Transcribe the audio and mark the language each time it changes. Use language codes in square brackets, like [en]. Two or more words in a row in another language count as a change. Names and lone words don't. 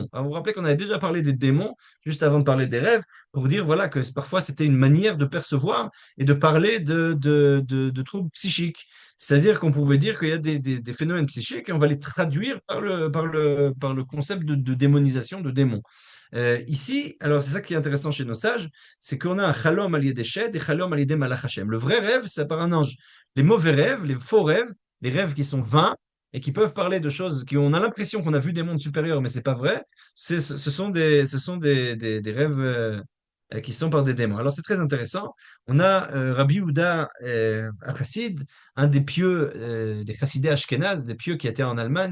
[fr] Alors, vous vous rappelez qu'on avait déjà parlé des démons juste avant de parler des rêves pour dire voilà que parfois c'était une manière de percevoir et de parler de troubles psychiques. C'est-à-dire qu'on pouvait dire qu'il y a des phénomènes psychiques et on va les traduire par le concept de démonisation, de démon. Ici, alors c'est ça qui est intéressant chez nos sages, c'est qu'on a un [he] חלום על [fr] des shed et [he] חלום על מלאך השם. [fr] Le vrai rêve, c'est par un ange. Les mauvais rêves, les faux rêves, les rêves qui sont vains et qui peuvent parler de choses qui on a l'impression qu'on a vu des mondes supérieurs, mais c'est pas vrai. Ce sont des rêves qui sont par des démons. Alors c'est très intéressant. On a Rabbi Houda Chassid, un des pieux des chassidés ashkénazes, des pieux qui étaient en Allemagne.